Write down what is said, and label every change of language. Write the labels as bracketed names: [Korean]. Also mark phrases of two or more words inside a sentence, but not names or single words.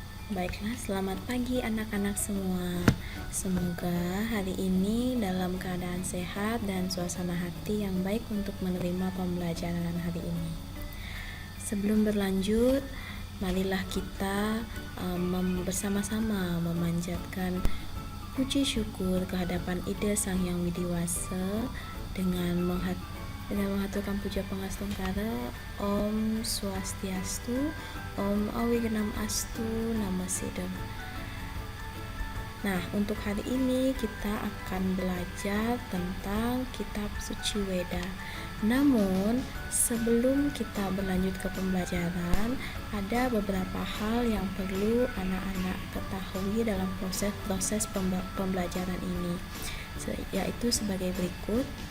[Indonesian] Baiklah, selamat pagi anak-anak semua. Semoga hari ini dalam keadaan sehat dan suasana hati yang baik untuk menerima pembelajaran hari ini. Sebelum berlanjut, marilah kita bersama-sama memanjatkan puji syukur kehadapan Ida Sang Hyang Widiwasa dengan mengaturkan puja pangasungkara [Sanskrit] Om Swastiastu, Om Awigenam Astu, Namo Sidam. [Indonesian] Nah, untuk hari ini kita akan belajar tentang kitab suci Weda. Namun, sebelum kita berlanjut ke pembelajaran, ada beberapa hal yang perlu anak-anak ketahui dalam proses pembelajaran ini, yaitu sebagai berikut.